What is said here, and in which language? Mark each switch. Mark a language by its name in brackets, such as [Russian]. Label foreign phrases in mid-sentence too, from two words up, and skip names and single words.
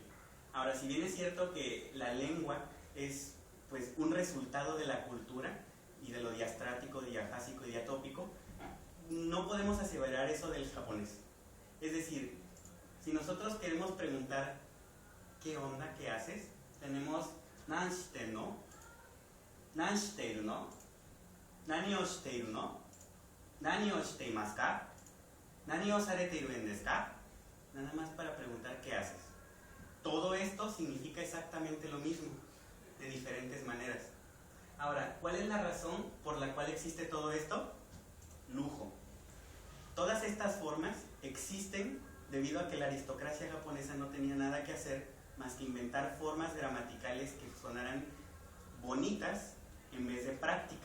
[Spanish] Ahora, si bien es cierto que la lengua es pues un resultado de la cultura y de lo diastrático, diafásico y diatópico, no podemos aseverar eso del japonés. Es decir, si nosotros queremos preguntar ¿qué onda? ¿Qué haces? [Japanese] Tenemos なんしての、なんしているの、何をしているの、何をしていますか、何をされているんですか. [Spanish] Nada más para preguntar ¿qué haces? Todo esto significa exactamente lo mismo, de diferentes maneras. Ahora, ¿cuál es la razón por la cual existe todo esto? Lujo. Todas estas formas existen debido a que la aristocracia japonesa no tenía nada que hacer más que inventar formas gramaticales que sonaran bonitas en vez de prácticas.